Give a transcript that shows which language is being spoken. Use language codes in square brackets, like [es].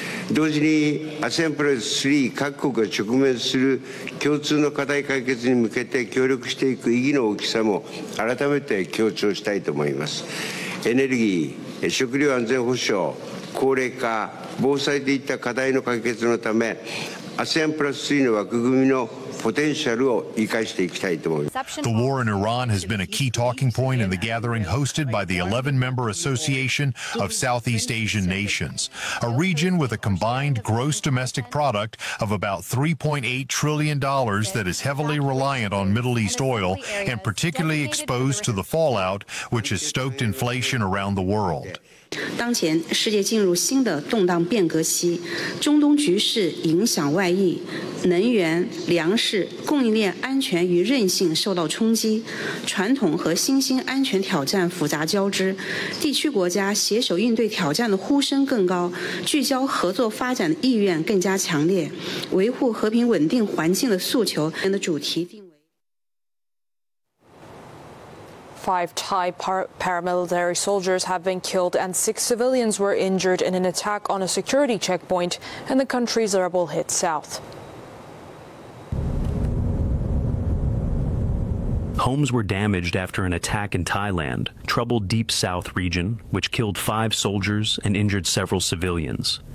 [ja] 同時に ASEAN プラス3各国が直面する共通の課題解決に向けて協力していく意義の大きさも改めて強調したいと思います。エネルギー、食料安全保障、高齢化、防災といった課題の解決のため ASEAN プラス3の枠組みの [en] The war in Iran has been a key talking point in the gathering hosted by the 11-member Association of Southeast Asian Nations, a region with a combined gross domestic product of about $3.8 trillion that is heavily reliant on Middle East oil and particularly exposed to the fallout, which has stoked inflation around the world. [zh] 当前世界进入新的动荡变革期，中东局势影响外溢，能源、粮食供应链安全与韧性受到冲击，传统和新兴安全挑战复杂交织，地区国家携手应对挑战的呼声更高，聚焦合作发展的意愿更加强烈，维护和平稳定环境的诉求的主题定为 [en] Five Thai paramilitary soldiers have been killed and six civilians were injured in an attack on a security checkpoint in the country's rebel-hit south. Homes were damaged after an attack in Thailand, troubled deep south region, which killed five soldiers and injured several civilians.